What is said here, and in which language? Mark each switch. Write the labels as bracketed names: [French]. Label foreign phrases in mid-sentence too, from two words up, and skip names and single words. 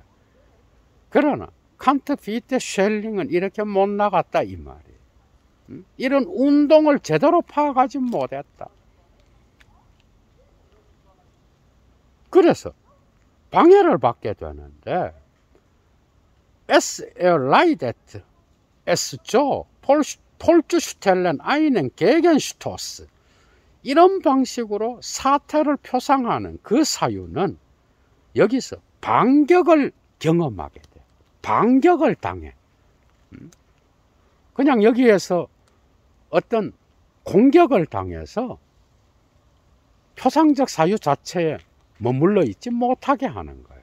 [Korean] 그러나 칸트, 피테, 쉘링은 이렇게 못 나갔다 이 말이에요. 이런 운동을 제대로 파악하지 못했다. 그래서 방해를 받게 되는데, [German] Es erleidet es so vorzustellen einen Gegenstoß. [Korean] 이런 방식으로 사태를 표상하는 그 사유는 여기서 반격을 경험하게 돼. 반격을 당해. 그냥 여기에서 어떤 공격을 당해서 표상적 사유 자체에 머물러 있지 못하게 하는 거예요.